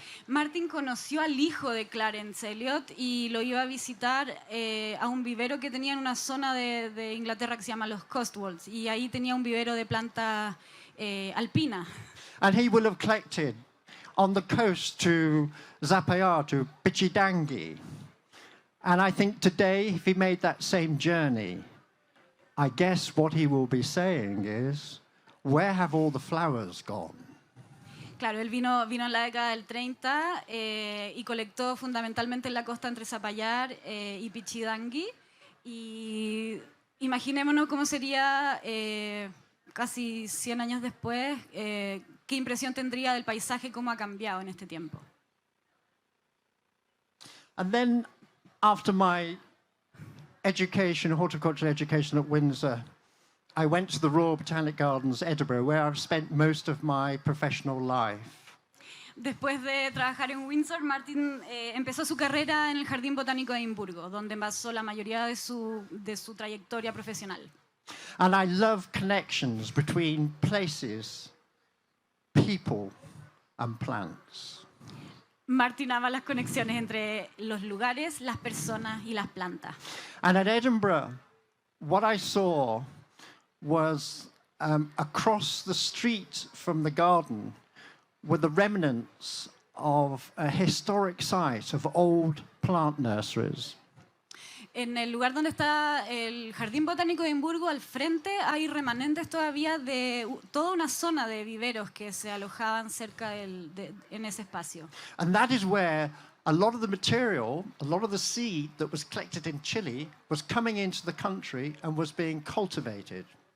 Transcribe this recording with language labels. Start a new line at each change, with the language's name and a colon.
Spanish: Martin conoció al hijo de Clarence Elliott y lo iba a visitar a un vivero que tenía en una zona de Inglaterra que se llama los Cotswolds, y ahí tenía un vivero de plantas alpinas.
English: And he will have collected on the coast to Zapayar, to Pichidangi. And I think today, if he made that same journey, I guess what he will be saying is, where have all the flowers gone?
Spanish: Claro, él vino en la década del 30 y colectó fundamentalmente en la costa entre Zapallar y Pichidangui. Y imaginémonos cómo sería casi 100 años después, qué impresión tendría del paisaje, cómo ha cambiado en este tiempo.
English: And then, after my education, horticultural education at Windsor, I went to the Royal Botanic Gardens, Edinburgh, where I've spent most of my professional life.
Spanish: Después de trabajar en Windsor, Martin empezó su carrera en el Jardín Botánico de Edimburgo, donde basó la mayoría de su trayectoria profesional.
English: And I love connections between places, people, and plants.
Spanish: Martin ama las conexiones entre los lugares, las personas y las plantas.
English: And at Edinburgh, what I saw was across the street from the garden were the remnants of a historic site of old plant nurseries.
Spanish: En el lugar donde está el Jardín Botánico de Edimburgo, al frente hay remanentes todavía de toda una zona de viveros que se alojaban cerca en ese espacio.
English: And that is where a lot of the material, a lot of the seed that was collected in Chile was coming into the country and was being cultivated.